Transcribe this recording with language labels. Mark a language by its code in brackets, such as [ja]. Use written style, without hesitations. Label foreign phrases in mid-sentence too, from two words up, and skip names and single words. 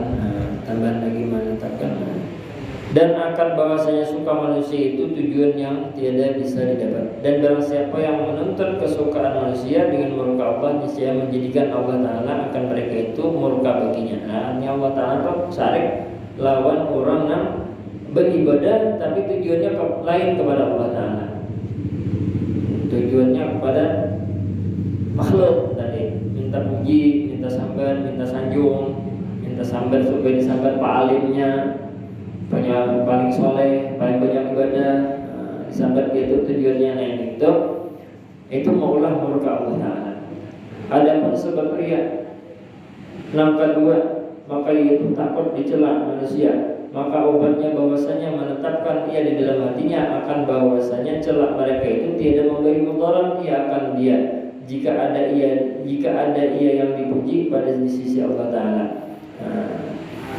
[ms] Tambahan lagi menetapkan dan akan bahwasanya suka manusia itu tujuan yang tiada bisa didapat. Dan barang siapa yang menuntut kesukaan manusia dengan murka Allah, niscaya menjadikan Allah Ta'ala akan mereka itu murka baginya. [bjn] Artinya Allah Ta'ala itu syarik lawan orang yang beribadah tapi tujuannya lain kepada Allah Ta'ala. Tujuannya kepada makhluk tadi, minta puji, minta sambat, minta sanjung, minta sambat supaya disambat pak alimnya, paling soleh, paling banyak ibadah, disambat itu tujuannya lain itu maulah murka Allah Ta'ala. [ms] Adapun sebab riya, yang kedua, maka itu takut dicela manusia. Maka obatnya bahwasanya menetapkan ia di dalam hatinya akan bahwasanya celak mereka itu tiada memberi mudarat jika ada ia yang dipuji pada di sisi Allah Ta'ala.